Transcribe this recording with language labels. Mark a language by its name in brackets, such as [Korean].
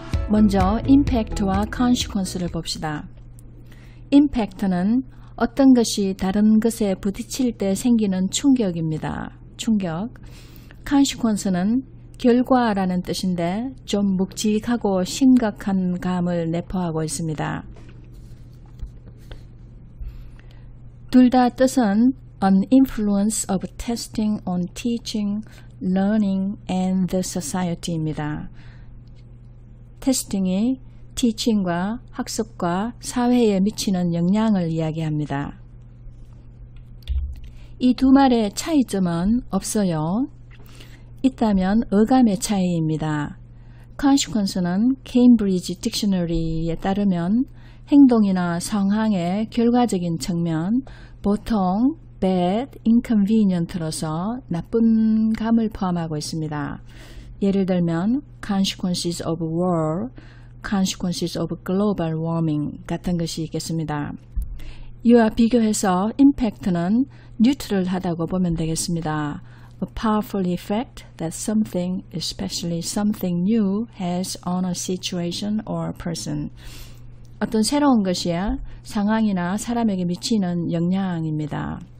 [Korean] 먼저 impact와 consequence를 봅시다. impact는 어떤 것이 다른 것에 부딪힐 때 생기는 충격입니다. 충격. consequence는 결과라는 뜻인데 좀 묵직하고 심각한 감을 내포하고 있습니다. 둘 다 뜻은 [English] an influence of testing on teaching, learning, and the society [Korean] 입니다. 테스팅이 teaching과 학습과 사회에 미치는 영향을 이야기합니다. 이 두 말의 차이점은 없어요. 있다면 어감의 차이입니다. consequence는 케임브리지 딕셔너리에 따르면 행동이나 상황의 결과적인 측면, 보통 bad, inconvenient로서 나쁜 감을 포함하고 있습니다. 예를 들면 [English] consequences of war, consequences of global warming [Korean] 같은 것이 있겠습니다. 이와 비교해서 impact는 뉴트럴하다고 보면 되겠습니다. [English] A powerful effect that something, especially something new, has on a situation or person. [Korean] 어떤 새로운 것이 상황이나 사람에게 미치는 영향입니다.